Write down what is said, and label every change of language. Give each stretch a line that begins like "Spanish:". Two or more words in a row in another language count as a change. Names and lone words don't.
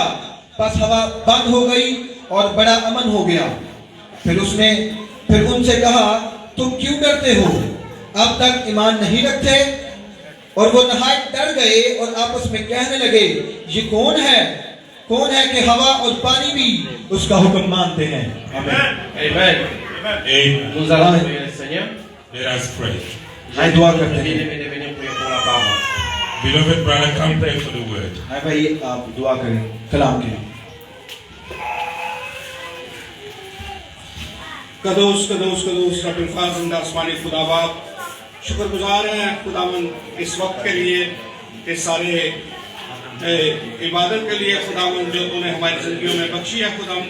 Urdu: بس ہوا بند ہو گئی اور بڑا امن ہو گیا. پھر ان سے کہا، تم کیوں ڈرتے ہو? اب تک ایمان نہیں رکھتے? اور وہ نہایت ڈر گئے اور آپس میں کہنے لگے، یہ کون ہے کہ ہوا اور پانی بھی اس کا حکم مانتے ہیں.
French: Amen. Nous allons prier le Seigneur.
English: Let us pray.
Urdu: آئیے دعا کرتے ہیں.
French: Bien-aimés, venez prier pour la parole.
English: Beloved brother, come pray for the word.
Urdu: آئیے بھائی آپ دعا کریں کلام کے لیے. قدوس قدوس قدوس ربّ الفاضل آسمانی خدا باپ، شکرگزار ہیں خداوند اس وقت کے لیے، اس سارے عبادت کے لیے خداوند جو تو نے ہماری زندگیوں میں بخشی ہے خداوند.